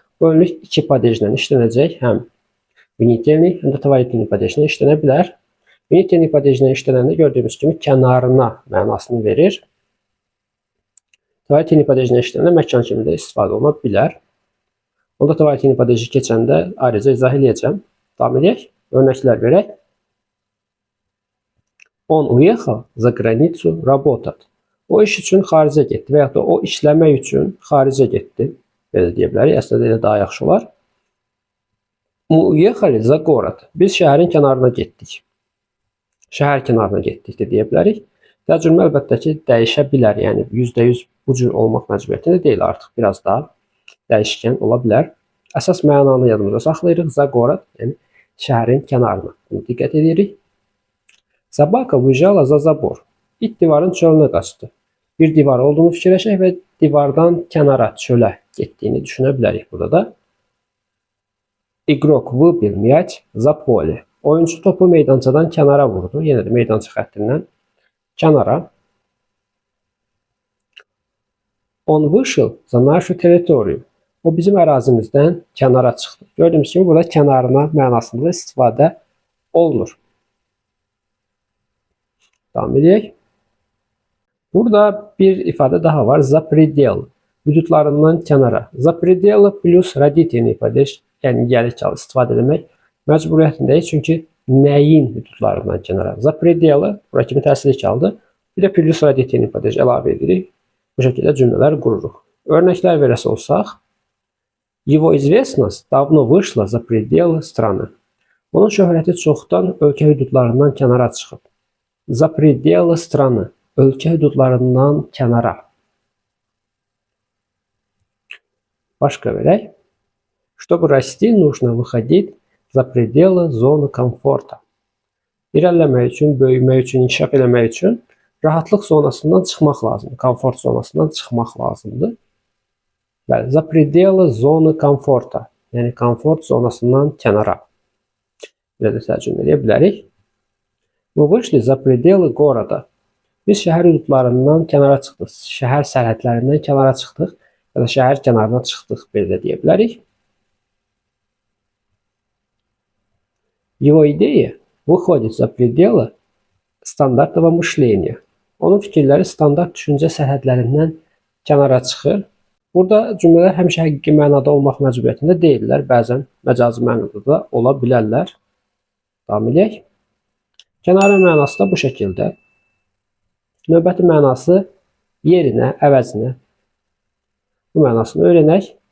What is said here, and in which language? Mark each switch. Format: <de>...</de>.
<az>Bu önlük iki padejlə işlənəcək. Həm vinitelli, həm də tvarительный padejlə işlənə bilər. Vinitelli padejlə işlənəndə gördüyümüz kimi kənarına mənasını verir. Tvarительный padejlə işlənəndə məkan kimi də istifadə oluna bilər. Onda tvarительный padeji keçəndə ayrıca izah edəcəm. Davam edək. Örnəklər verək.</az> <ru>Он уехал за границу работать.</ru> <az>O iş üçün xaricə getdi və ya da o işləmək üçün xaricə getdi. Belə deyə bilərik. Əslində elə daha yaxşı olar.</az> <ru>Мы уехали за город.</ru> <az>Biz şəhərin kənarına getdik. Şəhər kənarına getdik də deyə bilərik. Tərcümə əlbəttə ki, dəyişə bilər. Yəni %100 bu cür olmaq məcburiyyətində deyil artıq. Biraz daha dəyişkən ola bilər. Əsas mənanı yadımızda saxlayırıq.</az> <ru>За город,</ru> <az>yəni şəhərin kənarına. Bunu diqqət edirik.</az> <ru>Собака выезжала за забор.</ru> <az>İt divarın çölünə qaçdı. Bir divar olduğunu fikirləşək və divardan kənara, çölə getdiyini düşünə bilərik burada da.</az> <ru>Игрок выбил мяч за поле.</ru> <az>Oyuncu topu meydançadan kənara vurdu. Yenə də meydança xəttindən kənara.</az> <ru>Он вышел за нашу территорию.</ru> <az>O bizim ərazimizdən kənara çıxdı. Gördüyümüz kimi burada kənarına mənasında istifadə olunur. Davam edək. Burada bir ifadə daha var.</az> <ru>За предел.</ru> <az>Hüdudlarından kənara.</az> <ru>За пределы</ru> <az>plus родительный падеж, yəni gəlik hal istifadə etmək məcburiyyətindəyik. Çünki nəyin hüdudlarından kənara?</az> <ru>Za predelы</ru> <az>bura kimi təsirli çaldı. Bir də plus radiativni padej əlavə edirik. Bu şəkildə cümlələr qururuq. Örnəklər verəsi olsaq,</az> <ru>Его известность давно вышла за пределы страны.</ru> <az>Onun şöhrəti çoxdan ölkə hüdudlarından kənara çıxıb.</az> <ru>За пределы страны.</ru> <az>Ölkə hüdudlarından kənara. Başqa verək.</az> <ru>Чтобы расти, нужно выходить за пределы zonu komforta.</ru> <az>İrəliləmək üçün, böyümək üçün, inkişaf eləmək üçün rahatlıq zonasından çıxmaq lazımdır. Komfort zonasından çıxmaq lazımdır. Bəli,</az> <ru>za пределы zonu komforta.</ru> <az>Yəni komfort zonasından kənara. Belə də tərcümə edə bilərik.</az> <ru>Мы вышли за пределы города.</ru> <az>Biz şəhər hüdudlarından kənara çıxdıq. Şəhər sərhədlərindən kənara çıxdıq ya da şəhər kənarına çıxdıq, belə də deyə bilərik.</az> <ru>Его идея выходит за пределы стандартного мышления.</ru> <az>Onun fikirləri standart düşüncə sərhədlərindən kənara çıxır. Burada cümlələr həmişə həqiqi mənada olmaq məcburiyyətində deyillər. Bəzən məcazi mənada da ola bilərlər. Davam edək. Kənarə mənası da bu şəkildə. Növbəti mənası yerinə, əvəzinə. Bu mənasını öyrənək.</az>